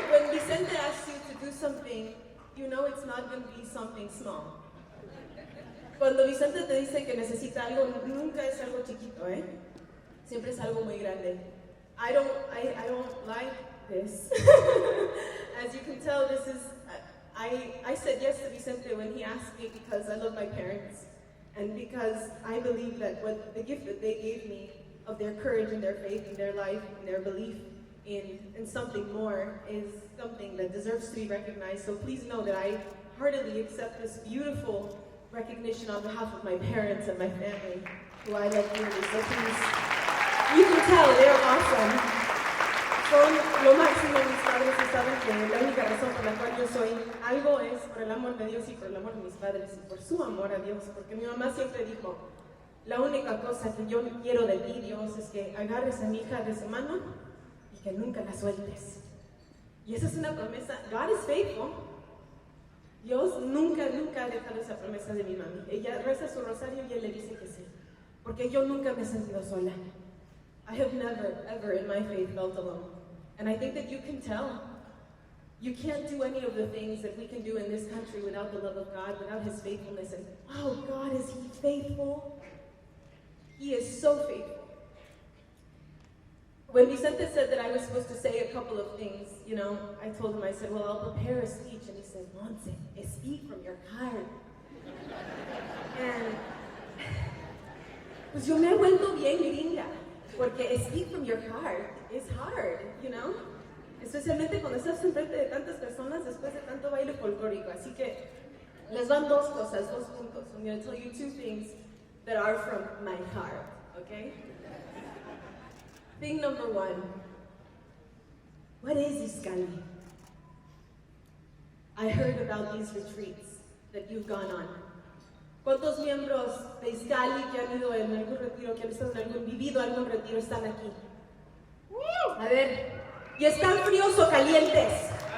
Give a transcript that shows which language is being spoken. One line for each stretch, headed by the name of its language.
English: Vicente asks you to do something, you know it's not going to be something small.
Spanish: Cuando Vicente te dice que necesita algo, nunca es algo chiquito, ¿eh? Siempre es algo muy grande.
English: I don't like this. As you can tell, this is, I said yes to Vicente when he asked me because I love my parents and because I believe that what the gift that they gave me of their courage and their faith and their life and their belief in something more is something that deserves to be recognized. So please know that I heartily accept this beautiful recognition on behalf of my parents and my family, who I love dearly. So please, you can tell they're awesome.
Spanish: Son lo máximo mis padres y saben que la única razón por la cual yo soy algo es por el amor de Dios y por el amor de mis padres y por su amor a Dios, porque mi mamá siempre dijo, la única cosa que yo quiero de ti, Dios, es que agarres a mi hija de su mano y que nunca la sueltes. Y esa es una promesa.
English: God is faithful.
Spanish: Dios nunca ha dejado esa promesa de mi mami. Ella reza su rosario y él le dice que sí, porque yo nunca me he sentido sola.
English: I have never, ever in my faith felt alone. And I think that you can tell. You can't do any of the things that we can do in this country without the love of God, without His faithfulness. And, oh, God, is He faithful? He is so faithful. When Vicente said that I was supposed to say a couple of things, you know, I told him, I said, well, I'll prepare a speech. And he said, Montse, speak from your heart.
Spanish: And, pues yo me he vuelto bien gringa.
English: Porque speak from your heart is hard, you know?
Spanish: Especialmente cuando estás enfrente de tantas personas después de tanto baile folclórico. Así que les van dos cosas, dos puntos.
English: I'm going to tell you two things that are from my heart, okay? Thing number one, what is Iskali? I heard about these retreats that you've gone on.
Spanish: ¿Cuántos miembros de Iskali que han ido en algún retiro, que han estado en vivido algún retiro, están aquí? A ver, ¿y están fríos o calientes?